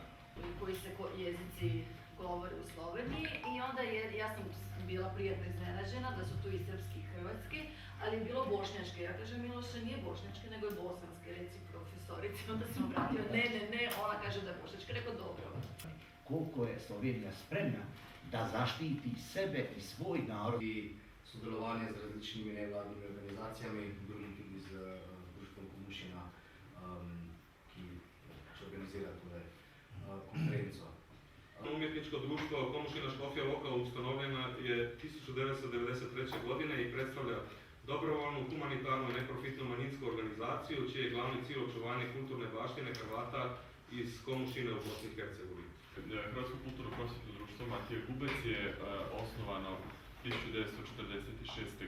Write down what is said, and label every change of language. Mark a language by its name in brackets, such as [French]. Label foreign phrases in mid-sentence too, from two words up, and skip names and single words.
[Croatian] Koji se jezici govore u Sloveniji i onda ja sam bila prijatno iznenađena da su tu i srpski i hrvatski, ali je bilo bošnjačke. Ja kažem, Miloše, nije bošnjačke, nego je bosanske, reci profesorici. Onda sam obratila, ne, ona kaže da je bošnjačke, rekao dobro. Koliko je Slovenija spremna da zaštiti sebe i svoj narod. [Slovenian] I sodelovanje z različnimi nevladnimi organizacijami, drugim tudi z društvom Komušina, ki će organizira tole konferenco. [Croatian] Umjetničko društvo Komušina Škofja Loka ustanovljena je 1993. godine i predstavlja dobrovoljnu, humanitarnu, neprofitnu manjinsku organizaciju čiji je glavni cilj očuvanje kulturne baštine Hrvata iz Komušine u Bosni i Hercegovini. Hrvatsko kulturno-prosvjetno društvo Matija Gubec je osnovano 1946.